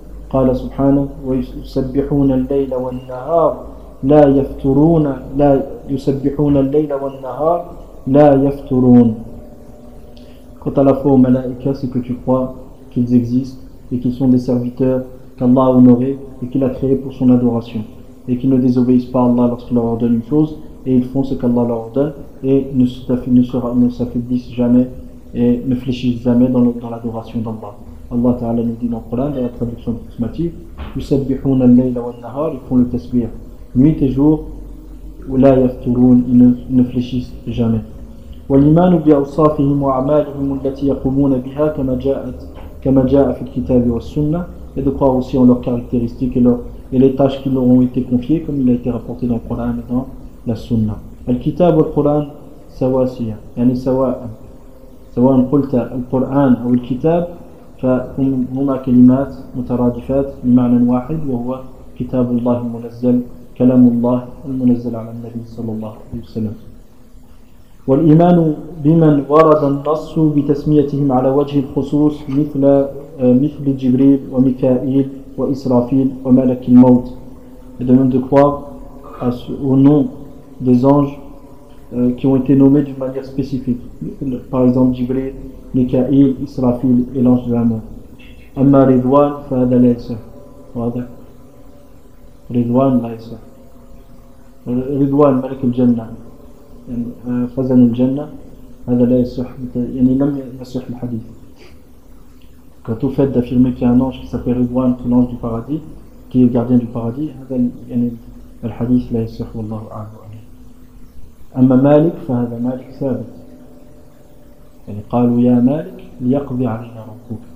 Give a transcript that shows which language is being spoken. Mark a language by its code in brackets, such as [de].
[ar] قال سبحانه ويسبحون الليل والنهار لا يفترون لا يسبحون الليل والنهار لا يفترون. [fr] Quant à la foi aux malaïka, c'est que tu crois qu'ils existent et qu'ils sont des serviteurs qu'Allah a honoré et qu'il a créé pour son adoration, et qu'ils ne désobéissent pas à Allah lorsqu'il leur ordonne une chose, et ils font ce qu'Allah leur ordonne et ne s'affaiblissent jamais et ne fléchissent jamais dans l'adoration d'Allah. Allah Ta'ala nous dit dans le Coran, dans la traduction approximative, [ar] يسبحون الليل والنهار, [fr] ils font le tasbih nuit et jour, [ar] ولا يفترون, [fr] ils ne fléchissent jamais. [ar] والإيمان بأوصافهم وأعمالهم التي يقومون بها كما جاء في الكتاب والسنة, [fr] et de croire aussi en leurs caractéristiques et les tâches qui leur ont été confiées, comme il a été rapporté dans le Coran et dans la Sunna. [ar] الكتاب والقرآن سواسية, يعني سواء قلت القرآن أو الكتاب, فهما كلمات مترادفات بمعنى واحد وهو كتاب الله المنزل, كلام الله المنزل على النبي صلى الله عليه وسلم. والإيمان بمن ورد النص بتسميتهم على وجه الخصوص مثل جبريل وميكائيل وإسرافيل وملك الموت. [fr] Et de même de croire au nom des anges qui ont été nommés d'une manière spécifique, par exemple Jibril, ميكائيل, إسرافيل, إلانج دامو. [ar] أما رضوان فهذا ليس, واضح. رضوان ليس رضوان ملك الجنة, خزن الجنة هذا لا يصح يعني لم يصح الحديث. [fr] Quand au fait d'affirmer qu'il y a un ange qui s'appelle Ridwan, qui est l'ange du paradis, qui est gardien du paradis, le hadith [ar] la yassir wallahu a'lam. Amma Malik, فهذا Malik ثابت. Yani, قالوا يا مالك ليقضي علينا ربك.